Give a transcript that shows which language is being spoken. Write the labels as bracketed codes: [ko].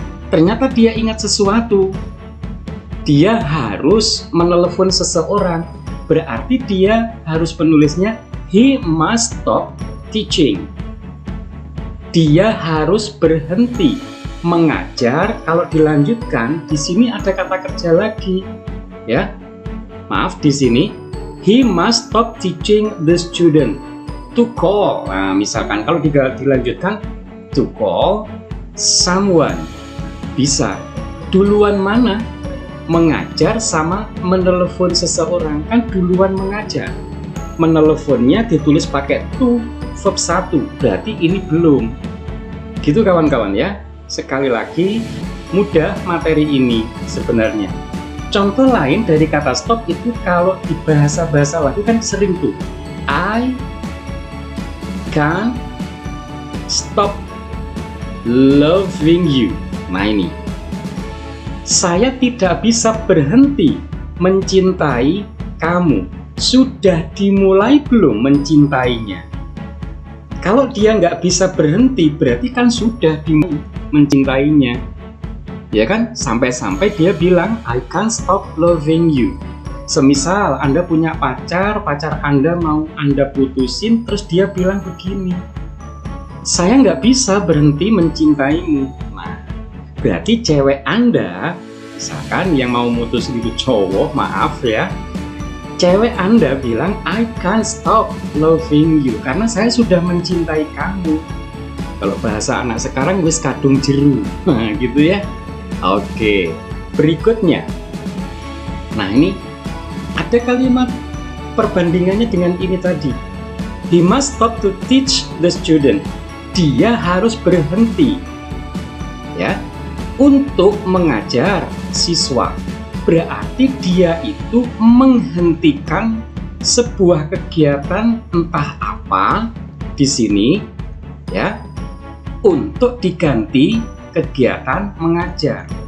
[id] Ternyata dia ingat sesuatu, dia harus menelepon seseorang, berarti dia harus menulisnya [en] he must stop teaching. [id] Dia harus berhenti mengajar. Kalau dilanjutkan, di sini ada kata kerja lagi, ya. Maaf, di sini [en] he must stop teaching the student to call. [id] Nah, misalkan kalau dilanjutkan [en] to call someone, [id] bisa. Duluan mana? Mengajar sama menelepon seseorang, kan duluan mengajar. Meneleponnya ditulis pakai to, verb 1, berarti ini belum. Gitu kawan-kawan ya. Sekali lagi, mudah materi ini sebenarnya. Contoh lain dari kata stop itu kalau di bahasa-bahasa lagu kan sering tuh. [en] I can't stop loving you. [id] Nah ini, saya tidak bisa berhenti mencintai kamu. Sudah dimulai belum mencintainya? Kalau dia nggak bisa berhenti, berarti kan sudah dimulai mencintainya. Ya kan? Sampai-sampai dia bilang [en] I can't stop loving you. [id] Semisal Anda punya pacar Anda mau Anda putusin, terus dia bilang begini, saya nggak bisa berhenti mencintaimu. Nah, berarti cewek Anda, misalkan yang mau mutusin itu cowok, maaf ya, cewek Anda bilang [en] I can't stop loving you [id] karena saya sudah mencintai kamu. Kalau bahasa anak sekarang [jv] wis kadung jeru. [id] Nah gitu ya. Oke, berikutnya. Nah ini ada kalimat perbandingannya dengan ini tadi. [en] He must stop to teach the student. [id] Dia harus berhenti ya untuk mengajar siswa. Berarti dia itu menghentikan sebuah kegiatan entah apa di sini ya untuk diganti kegiatan mengajar.